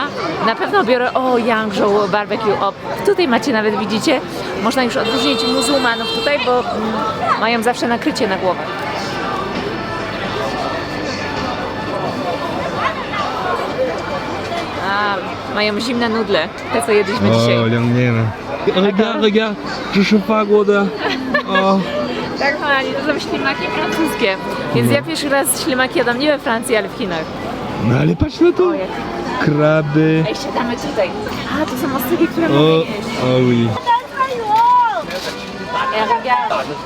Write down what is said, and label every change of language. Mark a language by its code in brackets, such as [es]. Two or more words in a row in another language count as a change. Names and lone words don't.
[pl] Na pewno biorę Yangzhou barbecue. Tutaj macie nawet, widzicie, można już odróżnić muzułmanów tutaj, bo mają zawsze nakrycie na głowę. Mają zimne nudle, te co jedliśmy dzisiaj. [zh] 2 年了。Regarde, 这是法国的。哦。 [pl] Tak, kochani, to są ślimaki francuskie. Więc ja pierwszy raz ślimaki jadam nie we Francji, ale w Chinach. No ale patrz na to. Kraby. Ej, siadamy tutaj. A, to są ostygi, które O, mogę jeść. [fr] o oui. Ja regarde.